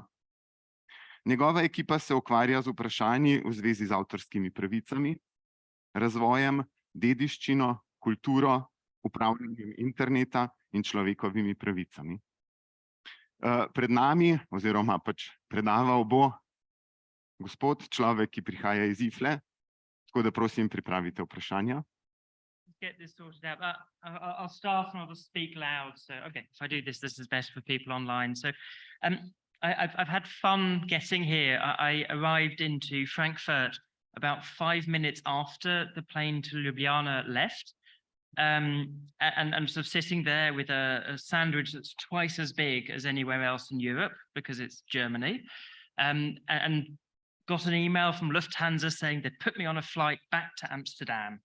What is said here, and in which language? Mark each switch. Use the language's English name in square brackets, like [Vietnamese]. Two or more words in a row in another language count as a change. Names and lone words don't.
[Slovenian] Njegova ekipa se ukvarja z vprašanji v zvezi z avtorskimi pravicami, razvojem, dediščino, kulturo, upravljanjem interneta in človekovimi pravicami. Pred nami, oziroma pač predaval bo gospod, človek, ki prihaja iz IFLE, tako da prosim, pripravite vprašanja. [English] Get this sorted out. I'll start and I'll just speak loud. So, okay, if I do this, this is best for people online. So, I've had fun getting here. I arrived into Frankfurt about 5 minutes after the plane to Ljubljana left, and sort of sitting there with a sandwich that's twice as big as anywhere else in Europe because it's Germany, and got an email from Lufthansa saying they'd put me on a flight back to Amsterdam.